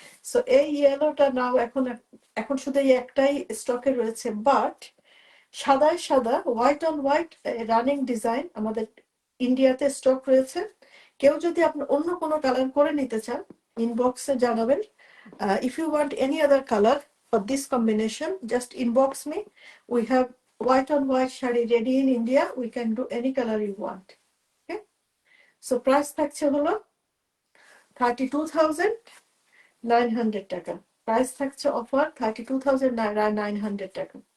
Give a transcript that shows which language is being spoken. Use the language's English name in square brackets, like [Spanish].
[Bangla] So এই ইয়েলোটা নাও এখন এখন শুধু এই একটাই স্টকে রয়েছে, বাট সাদায় সাদা white on white running design আমাদের ইন্ডিয়াতে স্টক রয়েছে। কেউ যদি আপনি অন্য কোনো কালার করে নিতে চান ইনবক্সে জানাবেন। [English] If you want any other color for this combination, just inbox me. We have white on white shadi ready in India. We can do any color you want. Okay. [Bangla] So price থাকছে হলো 32,900 টাকা। Price থাকছে offer 32,900 টাকা।